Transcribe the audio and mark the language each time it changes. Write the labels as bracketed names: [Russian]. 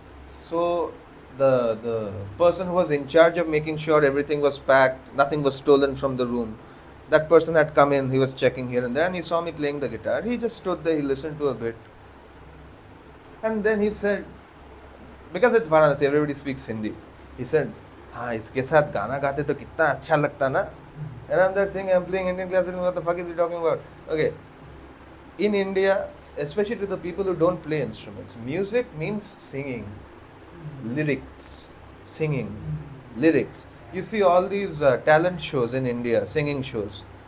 [English] So the person who was in charge of making sure everything was packed, nothing was stolen from the room, that person had come in, he was checking here and there, and he saw me playing the guitar. He just stood there, he listened to a bit. And then he said, because it's Varanasi, everybody speaks Hindi. He said, [Hindi] हाँ इसके साथ गाना गाते तो कितना अच्छा लगता ना. [English] And I'm there thinking, I'm playing Indian classical, what the fuck is he talking about? Okay. In India, especially to the people who don't play instruments, music means singing, lyrics, singing, lyrics. You see all these talent shows in India, singing shows.